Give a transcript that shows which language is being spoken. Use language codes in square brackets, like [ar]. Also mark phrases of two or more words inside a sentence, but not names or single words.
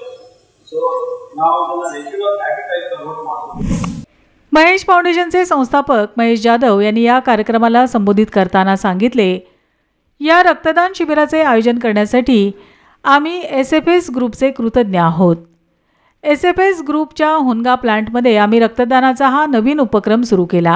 [kn] ಸೊ ನಾವು ಇದನ್ನು [en] regular habit [kn] ಆಗಿ ಕನ್ವರ್ಟ್ ಮಾಡಬೇಕು. [mr] महेश फाउंडेशनचे संस्थापक महेश जाधव यांनी या कार्यक्रमाला संबोधित करताना सांगितले, या रक्तदान शिबिराचे आयोजन करण्यासाठी आम्ही SFS ग्रुपचे कृतज्ञ आहोत. SFS ग्रुपच्या होनगा प्लांटमध्ये आम्ही रक्तदानाचा हा नवीन उपक्रम सुरू केला.